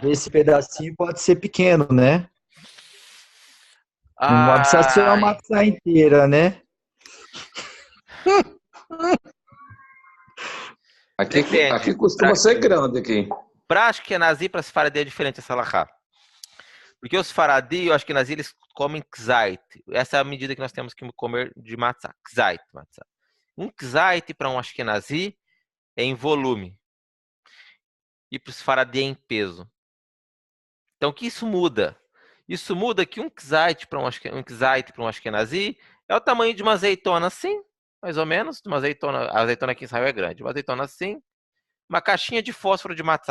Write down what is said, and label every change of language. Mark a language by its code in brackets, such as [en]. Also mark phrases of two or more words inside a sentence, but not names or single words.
[pt] Esse pedacinho pode ser pequeno, né? Não precisa ser uma maçã inteira, né? Aqui costuma ser grande aqui. Para Ashkenazi e para Sfaradi é diferente essa halachá. Porque os Sfaradi e os Ashkenazi, eles comem kzait. Essa é a medida que nós temos que comer de matzah. [he] Kzait, matzah. [pt] Um kzait para um Ashkenazi é em volume. E para os Sfaradi é em peso. Então, o que isso muda? Isso muda que um kzait para um ashkenazi é o tamanho de uma azeitona assim, mais ou menos. Uma azeitona, a azeitona aqui em Israel é grande. Uma azeitona assim, uma caixinha de fósforo de matzá.